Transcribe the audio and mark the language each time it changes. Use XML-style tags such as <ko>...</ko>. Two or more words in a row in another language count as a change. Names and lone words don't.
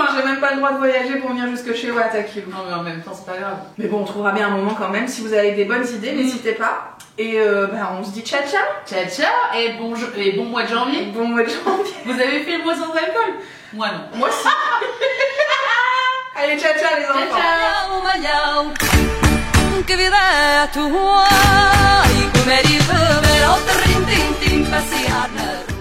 <fr>J'ai même pas le droit de voyager pour venir jusque chez Watt Akilou. Non, mais en même temps, c'est pas grave. Mais bon, on trouvera bien un moment quand même. Si vous avez des bonnes idées, n'hésitez pas. Et on se dit</fr> <it>ciao ciao. Ciao, ciao,</it> <fr>et bon mois de janvier. Bon mois de janvier. Vous avez fait le mois sans alcool? Moi, non. Moi aussi. Allez,</fr> <it>ciao ciao</it> <fr>les enfants.</fr> <it>Ciao, ciao. Che vivere tu vuoi, come rivivere, o trintin, tin,</it>